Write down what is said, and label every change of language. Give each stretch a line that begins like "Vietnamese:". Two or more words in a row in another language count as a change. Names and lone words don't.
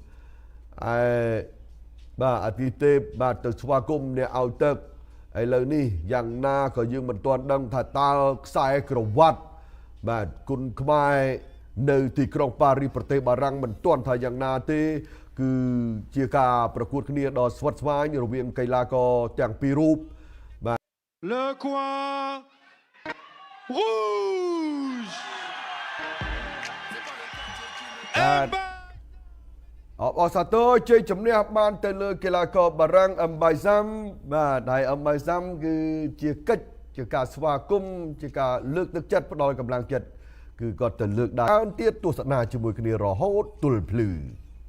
Khmer: បាទអាទិទេពបាទទៅស្វាគមន៍អ្នកឲ្យទឹកឥឡូវនេះយ៉ាងណាក៏យើងមិនទាន់ដឹងថាតើខ្សែក្រវ៉ាត់បាទគុណខ្មែរនៅទីក្រុងប៉ារីសប្រទេសបារាំងមិនទាន់ថាយ៉ាងណាទេគឺជាការប្រកួតគ្នាដ៏ស្វិតស្វាញរវាងកីឡាករទាំងពីររូបបាទ
French: Le coin rouge
Khmer: អបសាទរជ័យជំនះបានទៅលើកីឡាករបារាំងអឹមបៃសាំបាទហើយអឹមបៃសាំគឺជាកិច្ចជាការស្វាគមន៍ជាការលើកទឹកចិត្តផ្ដល់កម្លាំងចិត្តគឺគាត់ទៅលើកដើរទៀតទស្សនាជាមួយគ្នារហូតទល់ភ្លឺ